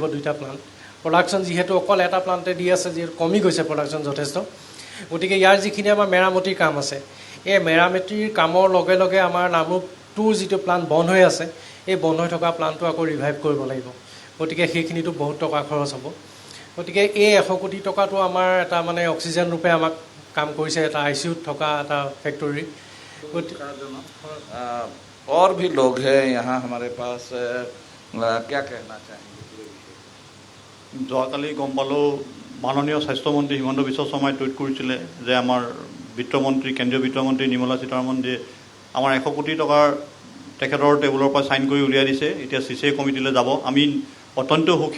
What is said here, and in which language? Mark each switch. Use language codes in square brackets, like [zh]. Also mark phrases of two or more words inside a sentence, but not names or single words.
[as] দুইটা প্লান্ট প্ৰডাকশ্যন যিহেতু অকল এটা প্লান্টে দি আছে, যিহেতু কমি গৈছে প্ৰডাকশ্যন যথেষ্ট, গতিকে ইয়াৰ যিখিনি আমাৰ মেৰামতিৰ কাম আছে, এই মেৰামতিৰ কামৰ লগে লগে আমাৰ নামৰূপ 2ৰ যিটো প্লান্ট বন্ধ হৈ আছে, এই বন্ধ হৈ থকা প্লান্টটো আকৌ ৰিভাইভ কৰিব লাগিব। গতিকে সেইখিনিতো বহুত টকা খৰচ হ'ব। গতিকে এই 100 কোটি টকাটো আমাৰ এটা মানে অক্সিজেন ৰূপে আমাক काम কৰিছে, এটা ICUত থকা এটা ফেক্টৰী। [hi] और भी लोग हैं यहाँ हमारे पास, क्या कहना चाहेंगे? [as] যোৱাকালি গম পালোঁ মাননীয় স্বাস্থ্যমন্ত্ৰী হিমন্ত বিশ্ব শৰ্মাই টুইট কৰিছিলে যে আমাৰ বিত্তমন্ত্ৰী, কেন্দ্ৰীয় বিত্তমন্ত্ৰী নিৰ্মলা সীতাৰমণে আমাৰ 100 কোটি টকাৰ তেখেতৰ টেবুলৰ পৰা চাইন কৰি উলিয়াই দিছে। এতিয়া CCA কমিটিলৈ যাব। আমি অত্যন্ত সুখী।